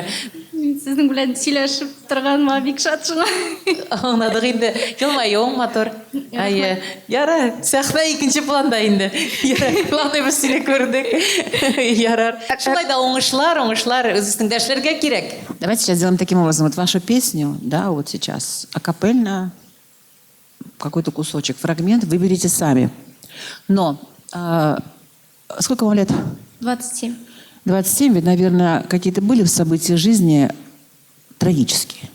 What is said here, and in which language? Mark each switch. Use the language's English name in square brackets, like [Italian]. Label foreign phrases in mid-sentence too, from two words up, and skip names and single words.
[Tatar] Сезнең белән сөйләшеп торганыма бик шат шуңа. Аңладык инде. Елмаюың мотор. Ае, яра, сәхнә икенче планда инде. Яра, планны без сине күрдек. Ярар. Шулай да уңышлар, үзеңдәшләргә кирәк. [Russian] Давайте сейчас сделаем таким образом. Вот вашу песню, да, вот сейчас, акапельно, какой-то кусочек, фрагмент, выберите сами. Но сколько вам лет? 27. 27, ведь, наверное, какие-то были события жизни трагические.